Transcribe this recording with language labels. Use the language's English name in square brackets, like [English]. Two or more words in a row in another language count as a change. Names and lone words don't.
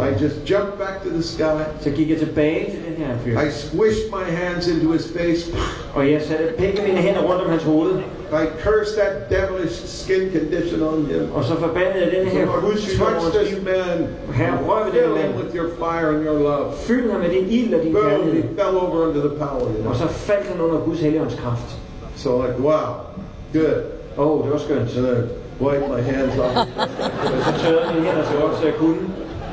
[English] I [Danish] det. [English] just jumped back to the sky. [Danish] Så gik jeg tilbage til den her fyr. [English] I squished my hands into his face. [Danish] Og jeg satte begge mine hænder rundt om hans hoved. [English] I cursed that devilish skin condition on him. [Danish] Og så forbandede jeg den her [English] Lord, [Danish] hudsygdom over [English] touch [Danish] hans [English] this [Danish] liv. [English] man. [Danish] Herre, rør ved den [English] Fill him [Danish] mand. [English] with your fire and your love. [Danish] Fyld ham med din ild og din [English] Boom, he [Danish] kærlighed. [English] fell over under the power. [Danish] Og så faldt han under Guds helligånds kraft. [English] So like, wow, good. [Danish] Det var skønt. [English] So then wipe my hands off. [Danish] Så tørrede mine hænder så godt, så jeg kunne.